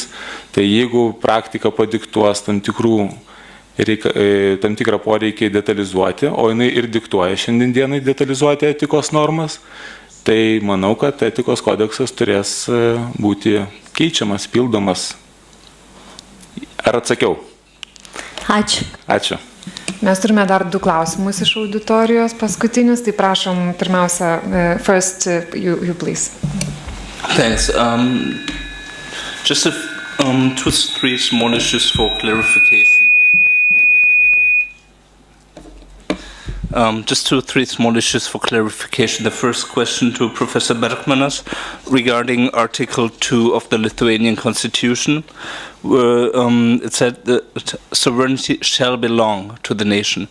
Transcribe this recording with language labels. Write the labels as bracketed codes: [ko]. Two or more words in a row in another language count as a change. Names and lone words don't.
[lt] Tai jeigu praktika padiktuos tam tikrą poreikį detalizuoti, o jinai ir diktuoja šiandien dienai detalizuoti etikos normas, tai manau, kad etikos kodeksas turės būti keičiamas, pildomas. Ar atsakiau? Ačiū. Ačiū. Mes turime dar 2 klausimus iš auditorijos paskutinius, tai prašom pirmiausia, [en] first you please. Thanks. Just 2-3 small issues for clarification. Just 2-3 small issues for clarification. The first question to Professor Bergmanas regarding Article 2 of the Lithuanian Constitution, where it said that sovereignty shall belong to the nation.